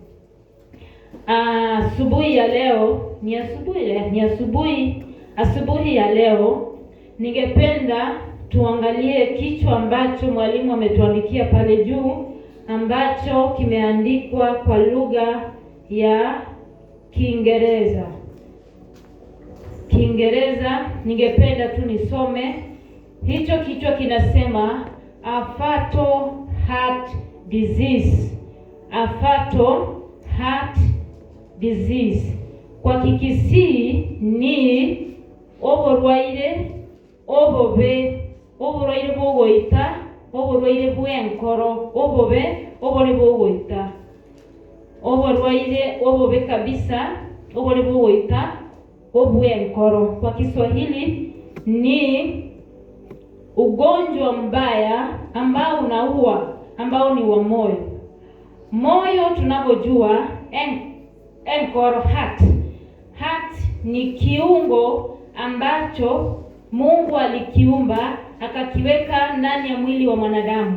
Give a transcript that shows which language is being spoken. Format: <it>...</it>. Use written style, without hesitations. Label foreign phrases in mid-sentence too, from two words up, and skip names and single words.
<sw>Asubuhi ya leo asubuhi ya leo ningependa tuangalie kichwa ambacho mwalimu ametuandikia pale juu, ambacho kimeandikwa kwa lugha ya Kiingereza. Ningependa tu nisome. Hicho kichwa kinasema</sw> <en>a fatal heart disease. A fatal heart disease.</en> <sw>Kwa Kikisii ni</sw> <guz>oborwaire bwogoita, oborwaire bwenkoro, obore bwogoita, oborwaire obobe kabisa, obore bwogoita, obwenkoro.</guz> <sw>Kwa Kiswahili ni ugonjwa mbaya ambao unaua, ambao ni wa moyo. Moyo tunavyojua, enkoro, heart ni kiungo ambacho Mungu alikiumba akakiweka ndani ya mwili wa mwanadamu.</sw>